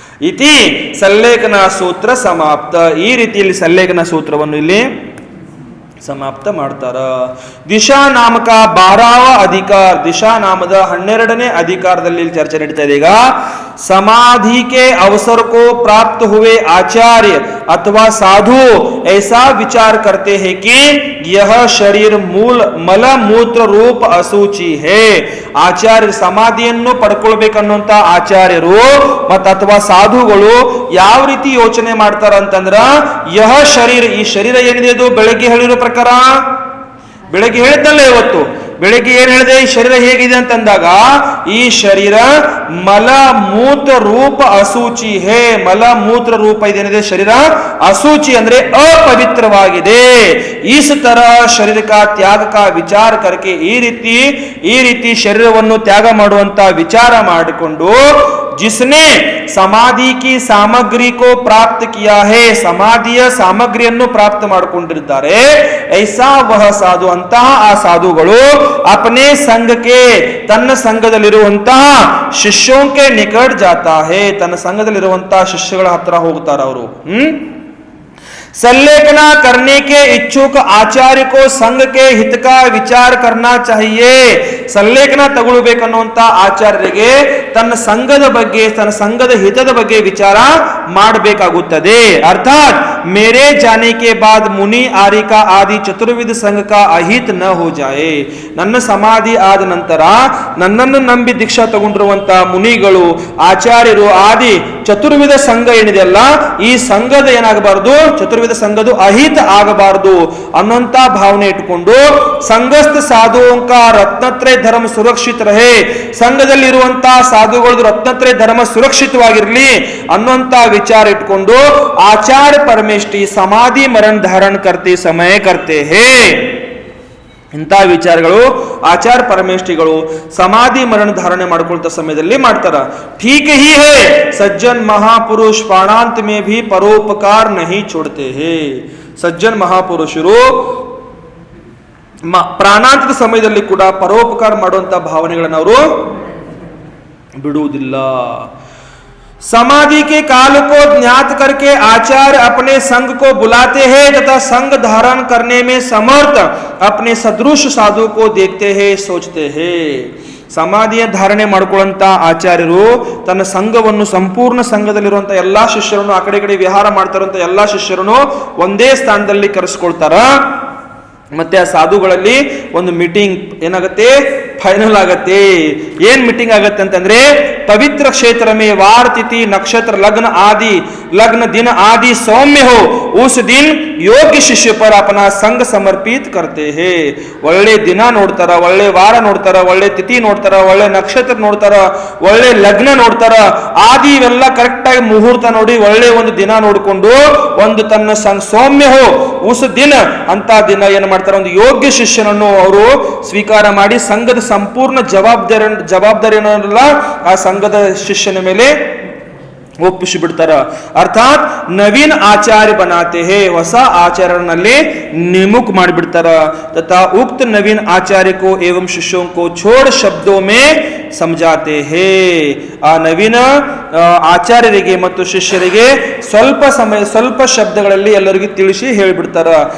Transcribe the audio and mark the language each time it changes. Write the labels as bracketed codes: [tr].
[kn] ಇತಿ ಸಂಲೇಖನ ಸೂತ್ರ ಸಮಾಪ್ತ. ಈ ರೀತಿಯಲ್ಲಿ ಸಂಲೇಖನ ಸೂತ್ರವನ್ನು ಇಲ್ಲಿ ಸಮಾಪ್ತ ಮಾಡ್ತಾರ. ದಿಶಾ ನಾಮಕ 12వ ಅಧಿಕಾರ, ದಿಶಾ ನಾಮದ 12ನೇ ಅಧಿಕಾರದಲ್ಲಿ ಚರ್ಚೆ ನಡೀತಾ ಇದೆ. [hi] ಈಗ समाधि के अवसर को प्राप्त हुए आचार्य अथवा साधु ऐसा विचार करते हैं कि यह शरीर मूल मल मूत्र रूप असूचि है. [kn] ಆಚಾರ್ಯ ಸಮಾಧಿಯನ್ನು ಪಡ್ಕೊಳ್ಬೇಕನ್ನುವಂತ ಆಚಾರ್ಯರು ಮತ್ತು ಅಥವಾ ಸಾಧುಗಳು ಯಾವ ರೀತಿ ಯೋಚನೆ ಮಾಡ್ತಾರ ಅಂತಂದ್ರ, [hi] ಯಹ ಶರೀರ, [kn] ಈ ಶರೀರ ಏನಿದೆ ಅದು ಬೆಳಗ್ಗೆ ಹೇಳಿರೋ ಪ್ರಕಾರ, ಬೆಳಗ್ಗೆ ಹೇಳಿದ್ದಲ್ಲ ಇವತ್ತು, ಬೆಳಗ್ಗೆ ಏನ್ ಹೇಳಿದೆ? ಈ ಶರೀರ ಹೇಗಿದೆ ಅಂತಂದಾಗ, ಈ ಶರೀರ ಮಲ ಮೂತ್ರ ರೂಪ ಅಸೂಚಿ ಹೇ. ಮಲ ಮೂತ್ರ ರೂಪ ಇದೇನಿದೆ ಶರೀರ ಅಸೂಚಿ ಅಂದ್ರೆ ಅಪವಿತ್ರವಾಗಿದೆ. [hi] ಇಸ್ ತರ ಶರೀರ ಕಾ ತ್ಯಾಗ ಕಾ ವಿಚಾರ ಕರ್ಕೆ, [kn] ಈ ರೀತಿ ಶರೀರವನ್ನು ತ್ಯಾಗ ಮಾಡುವಂತ ವಿಚಾರ ಮಾಡಿಕೊಂಡು, [hi] जिसने समाधि की सामग्री को प्राप्त किया है, [kn] ಸಮಾಧಿಯ ಸಾಮಗ್ರಿಯನ್ನು ಪ್ರಾಪ್ತ ಮಾಡಿಕೊಂಡಿದ್ದಾರೆ. [hi] ಐಸಾ ವಹ ಸಾಧು, [kn] ಅಂತಹ ಆ ಸಾಧುಗಳು ಅಪನೆ ಸಂಘಕ್ಕೆ, ತನ್ನ ಸಂಘದಲ್ಲಿರುವಂತಹ [hi] ಶಿಷ್ಯೋಂಕೆ ನಿಕಟ್ ಜಾತಾ ಹೇ, [kn] ತನ್ನ ಸಂಘದಲ್ಲಿರುವಂತಹ ಶಿಷ್ಯಗಳ ಹತ್ರ ಹೋಗ್ತಾರ ಅವರು. [hi] संलेखना करने के इच्छुक आचार्य को संघ के हित का विचार करना चाहिए. [kn] ಸಂಲೇಖನ ತಗೊಳ್ಬೇಕನ್ನುವಂತ ಆಚಾರ್ಯರಿಗೆ ತನ್ನ ಸಂಘದ ಬಗ್ಗೆ, ತನ್ನ ಸಂಘದ ಹಿತದ ಬಗ್ಗೆ ವಿಚಾರ ಮಾಡಬೇಕಾಗುತ್ತದೆ. [hi] ಅರ್ಥಾತ್ मेरे जाने के बाद मुनि आरिका आदि चतुर्विध संघ का अहित न हो जाए. [kn] ನನ್ನ ಸಮಾಧಿ ಆದ ನಂತರ ನನ್ನನ್ನು ನಂಬಿ ದೀಕ್ಷಾ ತಗೊಂಡಿರುವಂತ ಮುನಿಗಳು, ಆಚಾರ್ಯರು ಆದಿ ಚತುರ್ವಿಧ ಸಂಘ ಏನಿದೆಯಲ್ಲ, ಈ ಸಂಘದ ಏನಾಗಬಾರದು? ಚತುರ್ವಿಧ ಸಂಘದ ಅಹಿತ ಆಗಬಾರದು ಅನ್ನೋಂತ ಭಾವನೆ ಇಟ್ಟುಕೊಂಡು, ಸಂಘಸ್ಥ ಸಾಧುವಂಕ [hi] ರತ್ನತ್ರಯ ಧರ್ಮ ಸುರಕ್ಷಿತ ರಹೇ, [kn] ಸಂಘದಲ್ಲಿರುವಂತಹ ಸಾಧುಗಳದ್ದು ರತ್ನತ್ರಯ ಧರ್ಮ ಸುರಕ್ಷಿತವಾಗಿರಲಿ ಅನ್ನುವಂತ ವಿಚಾರ ಇಟ್ಕೊಂಡು ಆಚಾರ್ಯ ಪರಮೇಷ್ಠಿ ಸಮಾಧಿ ಮರಣ [hi] ಧಾರಣ ಕರ್ತೆ ಸಮಯ ಕರ್ತೆ ಹೇ. [kn] ಇಂಥ ವಿಚಾರಗಳು ಆಚಾರ್ಯ ಪರಮೇಷ್ಠಿಗಳು ಸಮಾಧಿ ಮರಣ ಧಾರಣೆ ಮಾಡ್ಕೊಳ್ತಾ ಸಮಯದಲ್ಲಿ ಮಾಡ್ತಾರ. [hi] ठीक ही है, सज्जन महापुरुष प्राणांत में भी परोपकार नहीं छोड़ते हैं. [kn] ಸಜ್ಜನ್ ಮಹಾಪುರುಷರು ಪ್ರಾಣಾಂತದ ಸಮಯದಲ್ಲಿ ಕೂಡ ಪರೋಪಕಾರ ಮಾಡುವಂತ ಭಾವನೆಗಳನ್ನು ಅವರು ಬಿಡುವುದಿಲ್ಲ. [hi] समाधि के काल को ज्ञात करके आचार्य अपने संघ को बुलाते हैं तथा संघ धारण करने में समर्थ अपने सदृश साधु को देखते हैं, सोचते हैं. [kn] ಸಮಾಧಿಯ ಧಾರಣೆ ಮಾಡ್ಕೊಳ್ಳುವಂತ ಆಚಾರ್ಯರು ತನ್ನ ಸಂಘವನ್ನು, ಸಂಪೂರ್ಣ ಸಂಘದಲ್ಲಿರುವಂತ ಎಲ್ಲಾ ಶಿಷ್ಯರನ್ನು, ಆ ಕಡೆ ಈ ಕಡೆ ವಿಹಾರ ಮಾಡ್ತಾರಂತ ಎಲ್ಲಾ ಶಿಷ್ಯರನ್ನು ಒಂದೇ ಸ್ಥಾನದಲ್ಲಿ ಕರೆಸ್ಕೊಳ್ತಾರ. ಮತ್ತೆ ಆ ಸಾಧುಗಳಲ್ಲಿ ಒಂದು ಮೀಟಿಂಗ್ ಏನಾಗತ್ತೆ, ಫೈನಲ್ ಆಗತ್ತೆ. ಏನ್ ಮೀಟಿಂಗ್ ಆಗತ್ತೆ ಅಂತಂದ್ರೆ, [hi] पवित्र क्षेत्र में वार तिथि नक्षत्र लग्न दिन आदि सौम्य हो उस दिन योग्य शिष्य पर अपना संग समर्पित करते हैं. [kn] ಒಳ್ಳೆ ದಿನ ನೋಡ್ತಾರ, ಒಳ್ಳೆ ವಾರ ನೋಡ್ತಾರ, ಒಳ್ಳೆ ತಿಥಿ ನೋಡ್ತಾರ, ಒಳ್ಳೆ ನಕ್ಷತ್ರ ನೋಡ್ತಾರ, ಒಳ್ಳೆ ಲಗ್ನ ನೋಡ್ತಾರ, ಆದಿ ಇವೆಲ್ಲ ಕರೆಕ್ಟ್ ಆಗಿ ಮುಹೂರ್ತ ನೋಡಿ ಒಳ್ಳೆ ಒಂದು ದಿನ ನೋಡಿಕೊಂಡು ಒಂದು ತನ್ನ [hi] ಸೌಮ್ಯ ಹೋ ಉಸ್ ದಿನ [kn] ಅಂತ ದಿನ ಏನ್ ಮಾಡ್ತಾರೆ, ಒಂದು ಯೋಗ್ಯ ಶಿಷ್ಯನನ್ನು ಅವರು ಸ್ವೀಕಾರ ಮಾಡಿ ಸಂಘದ ಸಂಪೂರ್ಣ ಜವಾಬ್ದಾರಿಯನ್ನೆಲ್ಲ ಆ ಸಂಘದ ಶಿಷ್ಯನ ಮೇಲೆ ಒಪ್ಪಿಸಿ ಬಿಡ್ತಾರ. ಅರ್ಥಾತ್ [hi] ನವೀನ್ ಆಚಾರ್ಯ ಬನಾತೆ ಹೇ, [kn] ಹೊಸ ಆಚಾರ್ಯನಲ್ಲಿ निमुख ಮಾಡಿಬಿಡ್ತಾರ. [hi] तथा उक्त नवीन आचार्य को एवं शिष्यों को छोड़ शब्दों में समझाते हैं. [kn] ಆ ನವೀನ ಆಚಾರ್ಯರಿಗೆ ಮತ್ತು ಶಿಷ್ಯರಿಗೆ ಸ್ವಲ್ಪ ಶಬ್ದಗಳಲ್ಲಿ ಎಲ್ಲರಿಗೂ ತಿಳಿಸಿ ಹೇಳಿಬಿಡ್ತಾರ.